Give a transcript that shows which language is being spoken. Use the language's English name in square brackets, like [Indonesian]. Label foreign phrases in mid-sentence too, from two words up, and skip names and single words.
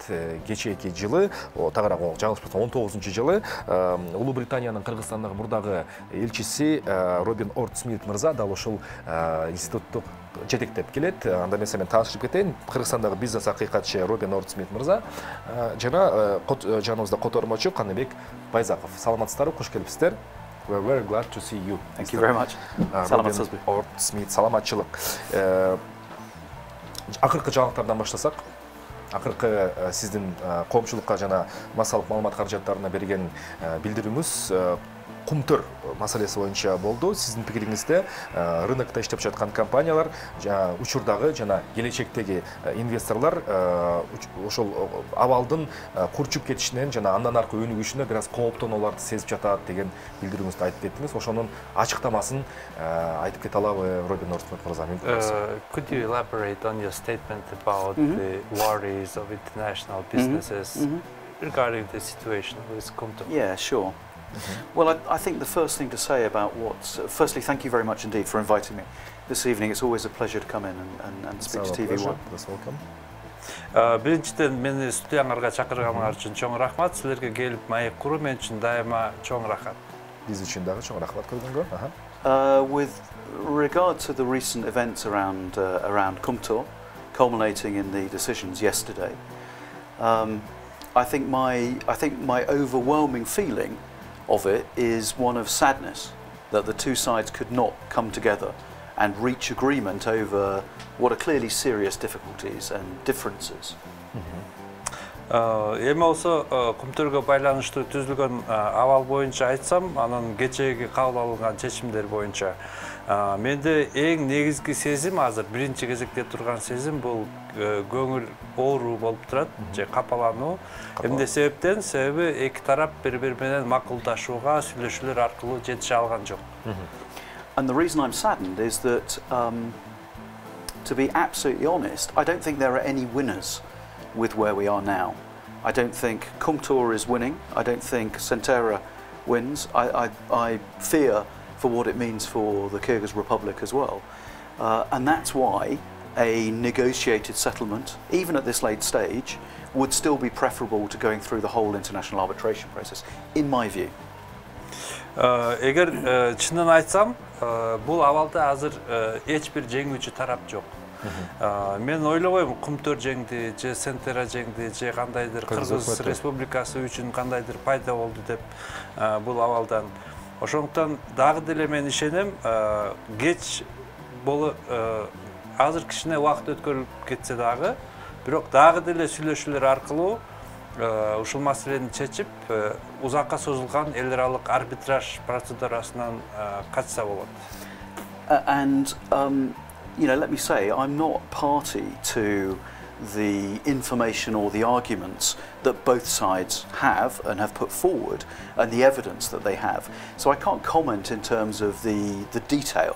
[Kyrgyz] Кечээки жылы, тагыраак жаңылышпасам 19-жылы Улуу Британиянын Кыргызстандагы мурдагы элчиси Робин Орд-Смит мырза дал ошол институтту жетектеп келет. Анда мен сенен таанышып кетейин. Кыргызстандагы бизнес акыйкатчы Робин Орд-Смит мырза жана жаныбызда котормочу Каныбек Байзаков. Саламатсыздарбы, кош келипсиздер. [English] We're very glad to see you. Thank you very much. [Kyrgyz] Саламатсызбы. Орд-Смит, саламатчылык. Акыркы жаңылыктардан баштасак. Акыркы сиздин коомчулукка жана массалык маалымат каражаттарына берген билдирүүңүз кумтөр маселеси боюнча болду. Сиздин пикириңизде рынокто иштеп жаткан компаниялар, учурдагы жана келечектеги инвесторлор ошол абалдын курчуп кетишинен жана андан аркы өнүгүшүнө бир аз кооптонуларды сезип жатат деген билдирүүңүздү айтып кеттиңиз. Ошонун ачыктамасын айтып кете алабы, Робин Орд-Смит мырза? [English] Could you elaborate on your statement about the worries of international businesses regarding the situation with Kumto? Yeah, sure. Well, I think the first thing to say about firstly, thank you very much indeed for inviting me this evening. It's always a pleasure to come in and speak to TV1. Welcome. [Kyrgyz] Биринчиден мени студияңарга чакырганыңар үчүн чоң рахмат. Силерге келип маек куруу мен үчүн дайыма чоң рахат. Биз үчүн дагы чоң рахмат көргөнгө. [English] With regard to the recent events around Kumtor, culminating in the decisions yesterday, I think my overwhelming feeling of it is one of sadness that the two sides could not come together and reach agreement over what are clearly serious difficulties and differences. [Kyrgyz] Эми болсо Kumtorго байланыштуу түзүлгөн абал боюнча айтсам, анын кечээги кабыл алынган чечимдер боюнча менде эң негизги сезим азыр биринчи кезекте турган сезим бул көңүл ооруу болуп турат, же капалануу. Эмне себептен? Себеби эки тарап бири-бири менен макулдашууга, сүйлөшүүлөр аркылуу жетише алган жок. [English] And the reason I'm saddened is that, to be absolutely honest, I don't think there are any winners with where we are now. I don't think Kumtor is winning. I don't think Centera wins. I fear for what it means for the Kyrgyz Republic as well. And that's why a negotiated settlement, even at this late stage, would still be preferable to going through the whole international arbitration process, in my view. [Kyrgyz] Эгер чынын айтсам, бул абалда азыр эч бир жеңүүчү тарап жок. Мен ойлобойм Kumtor жеңди, же Centera жеңди, же кандайдыр Кыргыз Республикасы үчүн кандайдыр пайда болду деп бул абалдан. Ошондуктан дагы деле мен ишенем, кеч болу азыр кичине убакыт өткөрүлүп кетсе дагы, бирок дагы деле сүйлөшүүлөр аркылуу ушул маселени чечип, узакка созулган эл аралык арбитраж процедурасынан качса болот. [English] And you know, let me say, I'm not party to the information or the arguments that both sides have and have put forward and the evidence that they have. So I can't comment in terms of the detail.